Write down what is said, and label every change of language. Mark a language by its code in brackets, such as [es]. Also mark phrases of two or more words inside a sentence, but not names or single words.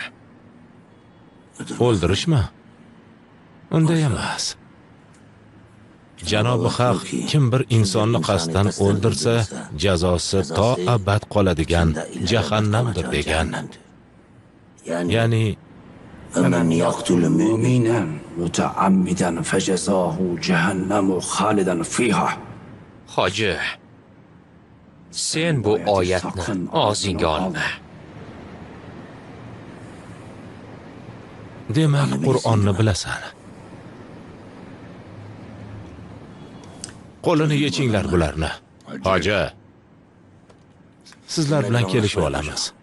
[uz] O'ldirishmi? Unday emas. Janobi Haq kim bir insonni qasddan o'ldirsa, jazosi to abad qoladigan jahannamdir degan. Ya'ni [ar] فمن يقتل مؤمنا متعمدا فجزاه جهنم خالدا فيها. [uz] Hoji, Sen bu oyatni og'zingga olma. Demak, Qur'onni bilasan. Qo'lini yechinglar bularni. Hoji, sizlar bilan kelishib olamiz.